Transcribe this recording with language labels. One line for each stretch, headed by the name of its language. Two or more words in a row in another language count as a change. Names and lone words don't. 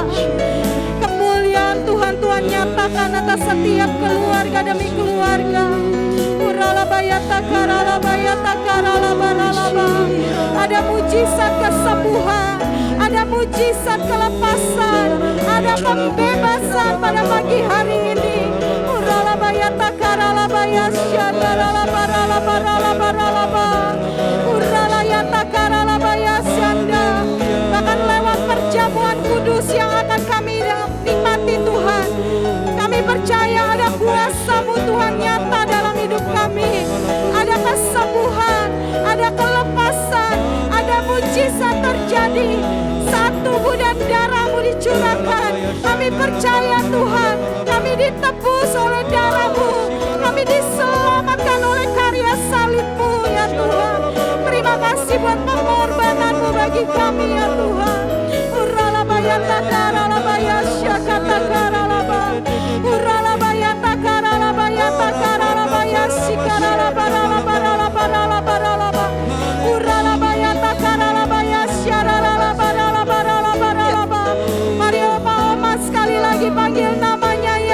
Indonesian: Kemuliaan Tuhan nyatakan atas setiap keluarga demi keluarga. Uralabayata karalabayata karalabaralaba. Ada mujizat kesembuhan, ada mujizat kelepasan, ada pembebasan pada pagi hari ini. Uralabayata karalabayasya karalabaralabaralabaralaba. Uralayata karalabayasyanda. Bahkan lewat perjamuan kudus yang akan kami nikmati Tuhan, kami percaya ada kuasa-Mu Tuhan nyata dalam hidup kami. Ada kesembuhan, ada kelepasan, ada mujizat terjadi saat tubuh dan darah-Mu dicurahkan. Kami percaya Tuhan, kami ditebus oleh darah-Mu, kami diselamatkan oleh karya salib-Mu ya Tuhan. Terima kasih buat pengorbanan-Mu bagi kami ya Tuhan. Uralabayata karalabayasya kata karalaba. Uralabayata karalabayata karalabayasi karalabaralabaralabaralabaralaba. Uralabayata karalabayasya ralabaralabaralabaralaba. Mari oma-oma sekali lagi panggil namanya